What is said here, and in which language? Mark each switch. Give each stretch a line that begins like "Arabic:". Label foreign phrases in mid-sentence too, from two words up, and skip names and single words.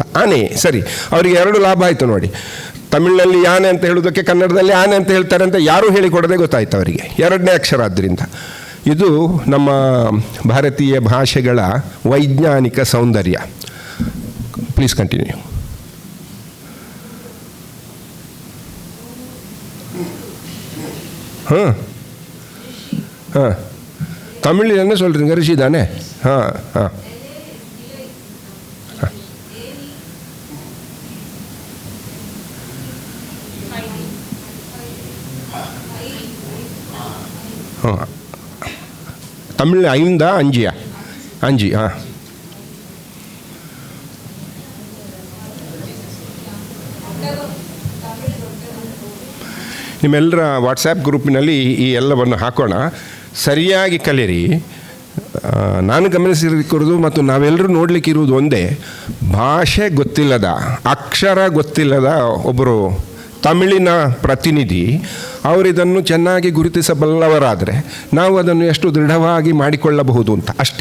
Kannada: ಆನೆ ಸರಿ, ಅವರಿಗೆ ಎರಡು ಲಾಭ ಆಯಿತು ನೋಡಿ. ತಮಿಳಿನಲ್ಲಿ ಯಾನೆ ಅಂತ ಹೇಳೋದಕ್ಕೆ ಕನ್ನಡದಲ್ಲಿ ಆನೆ ಅಂತ ಹೇಳ್ತಾರೆ ಅಂತ ಯಾರೂ ಹೇಳಿಕೊಡದೆ ಗೊತ್ತಾಯ್ತು ಅವರಿಗೆ, ಎರಡನೇ ಅಕ್ಷರ. ಆದ್ದರಿಂದ ಇದು ನಮ್ಮ ಭಾರತೀಯ ಭಾಷೆಗಳ ವೈಜ್ಞಾನಿಕ ಸೌಂದರ್ಯ.
English: please continue.
Tamil: தமிழில் என்ன சொல்கிறீங்க? ரிஷி தானே? தமிழ் 5 5 5.
Kannada: ನಿಮ್ಮೆಲ್ಲರ ವಾಟ್ಸ್ಯಾಪ್ ಗ್ರೂಪಿನಲ್ಲಿ ಈ ಎಲ್ಲವನ್ನು ಹಾಕೋಣ, ಸರಿಯಾಗಿ ಕಲಿಯಿರಿ. ನಾನು ಗಮನಿಸಿರುವುದು ಮತ್ತು ನಾವೆಲ್ಲರೂ ನೋಡಲಿಕ್ಕಿರುವುದು ಒಂದೇ, ಭಾಷೆ ಗೊತ್ತಿಲ್ಲದ, ಅಕ್ಷರ ಗೊತ್ತಿಲ್ಲದ ಒಬ್ಬರು ತಮಿಳಿನ ಪ್ರತಿನಿಧಿ ಅವರಿದನ್ನು ಚೆನ್ನಾಗಿ ಗುರುತಿಸಬಲ್ಲವರಾದರೆ ನಾವು ಅದನ್ನು ಎಷ್ಟು ದೃಢವಾಗಿ ಮಾಡಿಕೊಳ್ಳಬಹುದು ಅಂತ ಅಷ್ಟೇ.